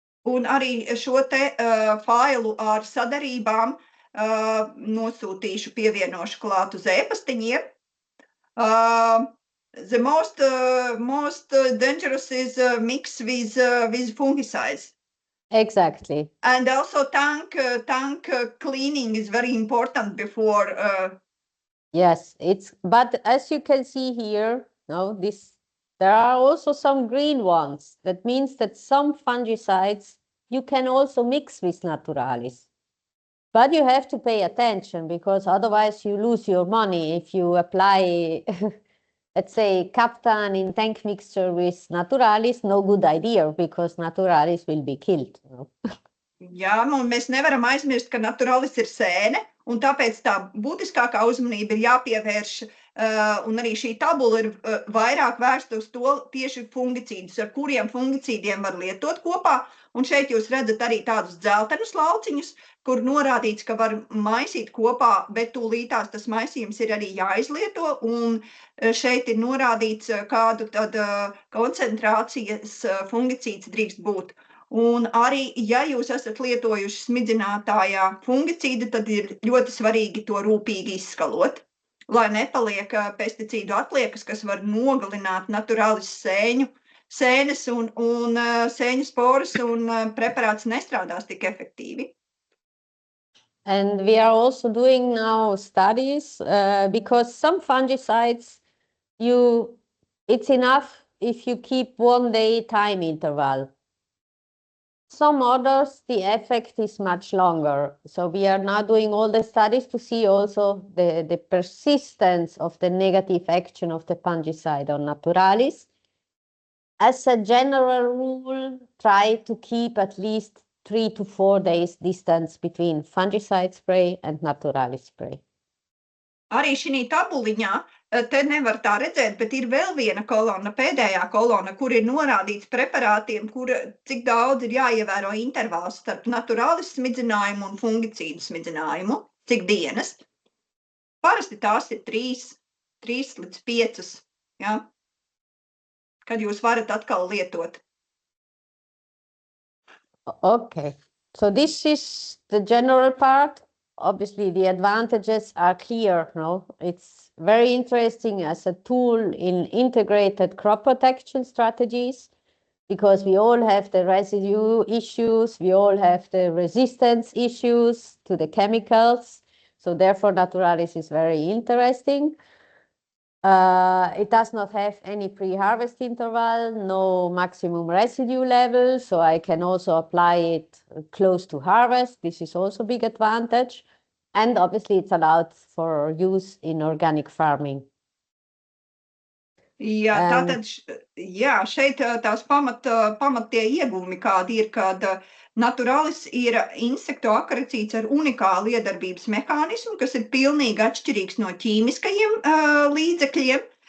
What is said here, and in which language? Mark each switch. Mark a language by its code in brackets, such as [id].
[lv] Un arī šo te failu ar sadarībām nosūtīšu, pievienošu klāt uz e-pastiņiem. [en] The most dangerous is mix with fungicides. Exactly. And also tank cleaning is very important before. Yes, but as you can see here, there are also some green ones. That means that some fungicides you can also mix with Naturalis. But you have to pay attention, because otherwise you lose your money if you apply let's say Captan in tank mixture with Naturalis. No good idea, because Naturalis will be killed. [lv] Jā, un mēs nevaram aizmirst, ka Naturalis ir sēne, un tāpēc tā būtiskākā uzmanība ir jāpievērš, un arī šī tabula ir vairāk vērsta uz to tieši fungicīdus, ar kuriem fungicīdiem var lietot kopā, un šeit jūs redzat arī tādus dzeltenus lauciņus, kur norādīts, ka var maisīt kopā, bet tūlītās tas maisījums ir arī jāizlieto, un šeit ir norādīts, kādu tad koncentrācijas fungicīds drīkst būt. Un arī, ja jūs esat lietojuši smidzinātājā fungicīdu, tad ir ļoti svarīgi to rūpīgi izskalot, lai nepaliek pesticīdu atliekas, kas var nogalināt naturālis sēnes un sēņu sporas, un preparāts nestrādās tik efektīvi. [en] And we are also doing now studies because some fungicides, it's enough if you keep 1 day time interval. Some others, the effect is much longer. So we are now doing all the studies to see also the persistence of the negative action of the fungicide on naturalis. As a general rule, try to keep at least 3 to 4 days distance between fungicide spray and naturalis spray. [lv] Arī šī tabuliņā, te nevar tā redzēt, bet ir vēl viena kolona, pēdējā kolona, kur ir norādīts preparātiem, cik daudz ir jāievēro intervāls starp naturalis smidzinājumu un fungicīdu smidzinājumu, cik dienas. Parasti tās ir 3 līdz 5, ja, kad jūs varat atkal lietot. [en] Okay, so this is the general part. Obviously, the advantages are clear, no? It's very interesting as a tool in integrated crop protection strategies because we all have the residue issues, we all have the resistance issues to the chemicals. So therefore, naturalis is very interesting. It does not have any pre-harvest interval, no maximum residue level, so I can also apply it close to harvest. This is also a big advantage. And obviously it's allowed for use in organic farming. [lv] Jā, tātad, šeit tās pamatie iegūmi kādi ir, kad naturalis ir insektu akaricīds ar unikālu iedarbības mehānismu, kas ir pilnīgi atšķirīgs no ķīmiskajiem līdzekļiem.